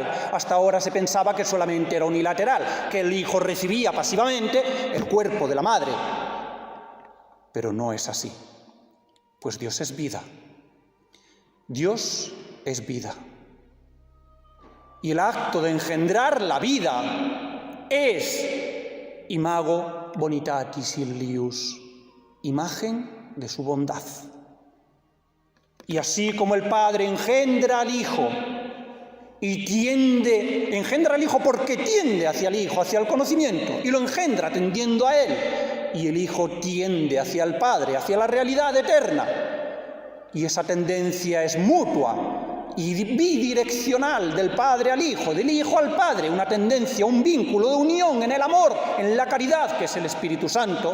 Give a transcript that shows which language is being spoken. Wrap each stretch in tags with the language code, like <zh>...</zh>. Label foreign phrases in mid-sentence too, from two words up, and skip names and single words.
<es>Hasta ahora se pensaba que solamente era unilateral, que el hijo recibía pasivamente el cuerpo de la madre. Pero no es así, pues Dios es vida. Dios es vida. Y el acto de engendrar la vida es</es> <la>imago bonitatis illius,</la> <es>imagen de su bondad. Y así como el Padre engendra al Hijo y engendra al Hijo porque tiende hacia el Hijo, hacia el conocimiento, y lo engendra tendiendo a Él, y el Hijo tiende hacia el Padre, hacia la realidad eterna, y esa tendencia es mutua y bidireccional del Padre al Hijo, del Hijo al Padre, una tendencia, un vínculo de unión en el amor, en la caridad, que es el Espíritu Santo.</es>